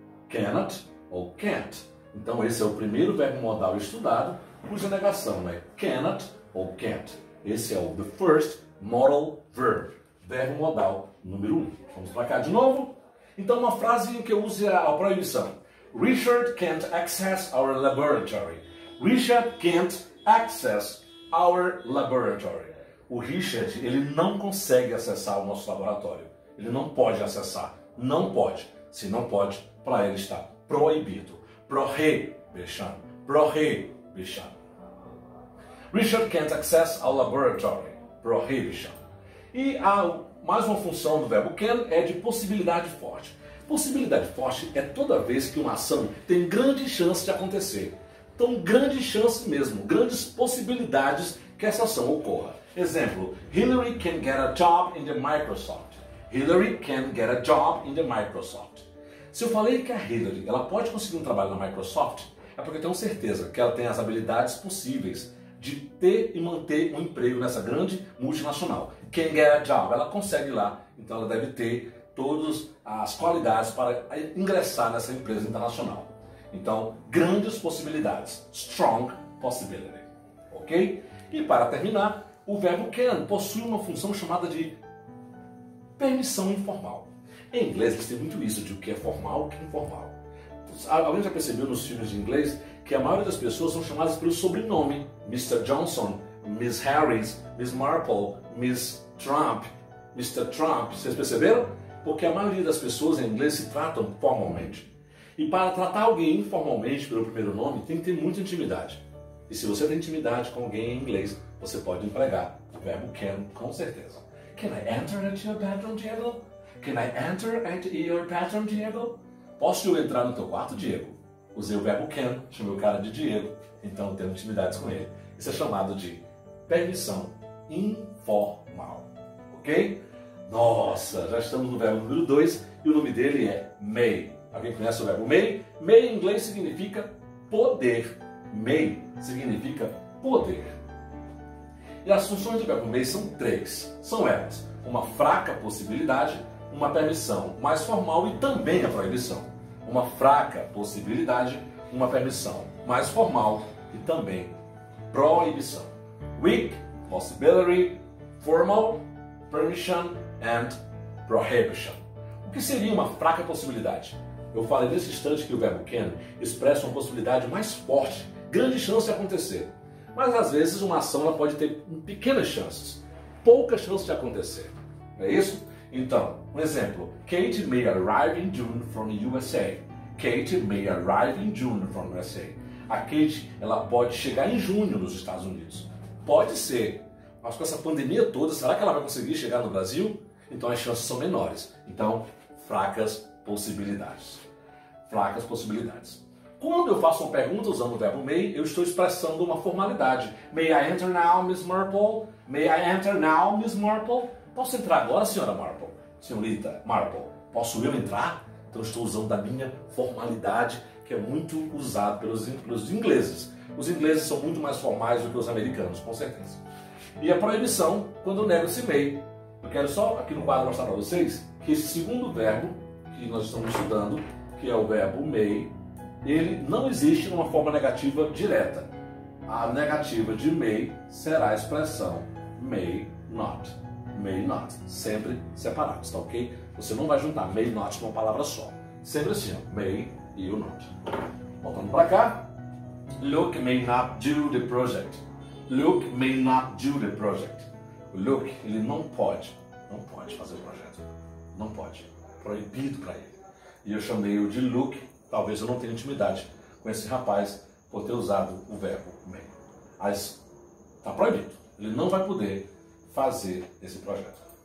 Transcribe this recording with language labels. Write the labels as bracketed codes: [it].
[pt] Cannot ou can't. Então esse é o primeiro verbo modal estudado, cuja negação é cannot ou can't. Esse é o [en] the first modal verb, [pt] verbo modal número 1. Vamos para cá de novo? Então uma frase em que eu use a proibição. [en] Richard can't access our laboratory. Richard can't access our laboratory. [pt] O Richard, ele não consegue acessar o nosso laboratório. Ele não pode acessar. Não pode. Se não pode, para ele está proibido. [en] Prohibition. Prohibition. Richard can't access our laboratory. Prohibition. [pt] E mais uma função do verbo can é de possibilidade forte. Possibilidade forte é toda vez que uma ação tem grande chance de acontecer. Então, grande chance mesmo, grandes possibilidades que essa ação ocorra. Exemplo, [en] Hillary can get a job in the Microsoft. Hillary can get a job in the Microsoft. [pt] Se eu falei que a Hillary ela pode conseguir um trabalho na Microsoft, é porque eu tenho certeza que ela tem as habilidades possíveis de ter e manter um emprego nessa grande multinacional. [en] Can get a job, [pt] ela consegue lá, então ela deve ter todas as qualidades para ingressar nessa empresa internacional. Então, grandes possibilidades. [en] Strong possibility. [pt] Ok? E para terminar, o verbo can possui uma função chamada de permissão informal. Em inglês, eles têm muito isso de o que é formal e o que é informal. Alguém já percebeu nos filmes de inglês que a maioria das pessoas são chamadas pelo sobrenome. Mr. Johnson, Miss Harris, Miss Marple, Miss Trump, Mr. Trump. Vocês perceberam? Porque a maioria das pessoas em inglês se tratam formalmente. E para tratar alguém informalmente pelo primeiro nome, tem que ter muita intimidade. E se você tem intimidade com alguém em inglês, você pode empregar o verbo can com certeza. [en] Can I enter at your bedroom, Diego? Can I enter at your bedroom, Diego? [pt] Posso eu entrar no teu quarto, Diego? Usei o verbo can, chamei o cara de Diego, então eu tenho intimidades com ele. Isso é chamado de permissão informal. Ok? Nossa, já estamos no verbo número 2 e o nome dele é may. Alguém conhece o verbo may? May em inglês significa poder. May significa poder. E as funções do verbo may são 3. São elas: uma fraca possibilidade, uma permissão mais formal e também a proibição. Uma fraca possibilidade, uma permissão mais formal e também proibição. [en] Weak possibility, formal, permission and prohibition. [pt] O que seria uma fraca possibilidade? Eu falei nesse instante que o verbo can expressa uma possibilidade mais forte, grande chance de acontecer. Mas às vezes uma ação ela pode ter pequenas chances, poucas chances de acontecer. Não é isso? Então, um exemplo. [en] Kate may arrive in June from USA. Kate may arrive in June from USA. [pt] A Kate ela pode chegar em junho nos Estados Unidos. Pode ser. Mas com essa pandemia toda, será que ela vai conseguir chegar no Brasil? Então as chances são menores. Então, fracas possibilidades. Fracas possibilidades. Quando eu faço uma pergunta usando o verbo may, eu estou expressando uma formalidade. [en] May I enter now, Miss Marple? May I enter now, Miss Marple? [pt] Posso entrar agora, senhora Marple? Senhorita Marple, posso eu entrar? Então estou usando da minha formalidade, que é muito usado pelos ingleses. Os ingleses são muito mais formais do que os americanos, com certeza. E a proibição, quando eu nego esse may. Eu quero só aqui no quadro mostrar para vocês que esse segundo verbo que nós estamos estudando, que é o verbo may, ele não existe numa forma negativa direta. A negativa de may será a expressão may not. May not. Sempre separados, tá ok? Você não vai juntar may not numa palavra só. Sempre assim, ó, may e o not. Voltando para cá. [en] Luke may not do the project. Luke may not do the project. [pt] O Luke, ele não pode fazer o projeto. Não pode. Proibido para ele. E eu chamei-o de Luke. Talvez eu não tenha intimidade com esse rapaz por ter usado o verbo may. Mas está proibido. Ele não vai poder fazer esse projeto.